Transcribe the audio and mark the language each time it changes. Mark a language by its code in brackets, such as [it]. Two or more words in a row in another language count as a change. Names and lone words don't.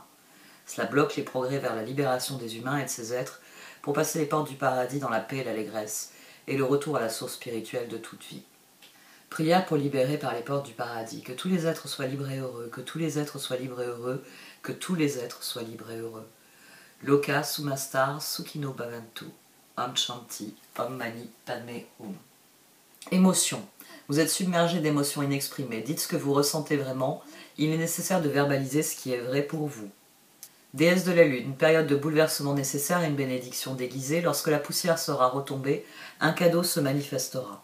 [fr] Cela bloque les progrès vers la libération des humains et de ces êtres pour passer les portes du paradis dans la paix et l'allégresse et le retour à la source spirituelle de toute vie. Prière pour libérer par les portes du paradis, que tous les êtres soient libres et heureux, que tous les êtres soient libres et heureux, que tous les êtres soient libres et heureux. [sa] लोकाः समस्ताः सुखिनो भवन्तु। ॐ शान्ति, ॐ मणि पद्मे हूँ. [fr] Émotion. Vous êtes submergé d'émotions inexprimées. Dites ce que vous ressentez vraiment. Il est nécessaire de verbaliser ce qui est vrai pour vous. Déesse de la Lune, une période de bouleversement nécessaire et une bénédiction déguisée. Lorsque la poussière sera retombée, un cadeau se manifestera.